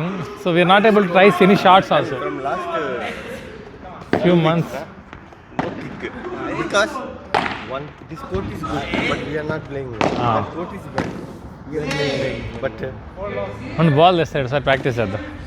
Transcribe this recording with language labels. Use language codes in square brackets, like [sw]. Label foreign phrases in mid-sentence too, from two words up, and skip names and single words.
[en] so we're not able to trice any shorts also. Few months. No kick. Because this court is good, but we are not playing well. That court is bad. We are playing well, but [te] ಒಂದು ಬಾಲ್ తెస్తాడు సార్, ప్రాక్టీస్ చేద్దాం.